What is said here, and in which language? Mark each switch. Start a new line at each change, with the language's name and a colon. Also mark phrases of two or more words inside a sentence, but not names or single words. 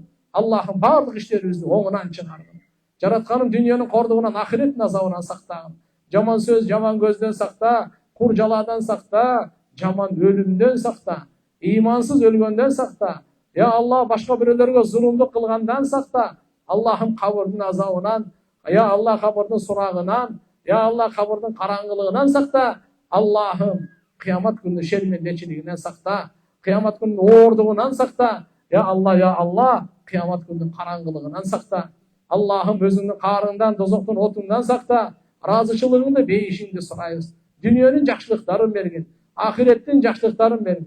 Kyrgyz: Аллахым бардык иштерибизди оңунан чыгаргын. Жаратканым дүйнөнүн кордугунан, ахиреттин азабынан сактагын. Жаман сөз, жаман көздөн сакта, кур жаладан сакта, жаман өлүмдөн сакта, имансыз өлгөндөн сакта. Я Алла башка бирөөлөргө зулумдук кылгандан сакта. Аллахым кабырдын азабынан, я Алла кабырдын сурагынан, я Алла кабырдын караңгылыгынан сакта. Аллахым кыямат күнү шермендечилигинен сакта. Кыямат күнүн оордугунан сакта. Я Алла кыямат күнүн караңгылыгынан сакта. Аллахым өзүңдүн каарыңдан, дозоктун отундан сакта. Разычылыгыңды, бейишиңди сурайбыз. Дүйнөнүн жакшылыктарын бергин, ахиреттин жакшылыктарын бергин.